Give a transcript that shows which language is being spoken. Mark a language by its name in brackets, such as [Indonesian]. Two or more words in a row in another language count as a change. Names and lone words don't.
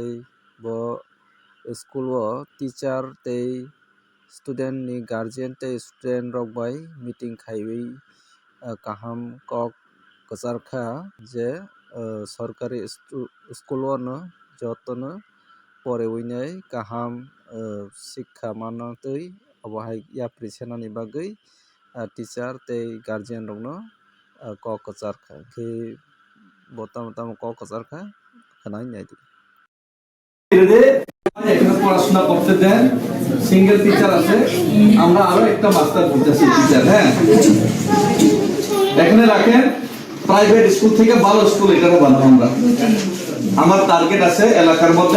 [Kok Borok] bo school o teacher tei student ni guardian tei student rok bai meeting khaiwi kaham kok kacharkha je sorkari school o no jotono porewi nei kaham शिक्षा manatui obohai yapri senani bagui teacher tei guardian rok no kok kacharkha khe bo tamo kok kacharkha khwnai naidi [Bangla] এখানে পড়াশোনা করতে দেন [English] single teacher [Bangla] আছে আমরা আরো একটা মাস্টার করতেছি টিচার হ্যাঁ এখানে রাখেন [English] private school [Bangla] থেকে ভালো স্কুল এখানে বানাবো আমরা আমার টার্গেট আছে এলাকার মধ্যে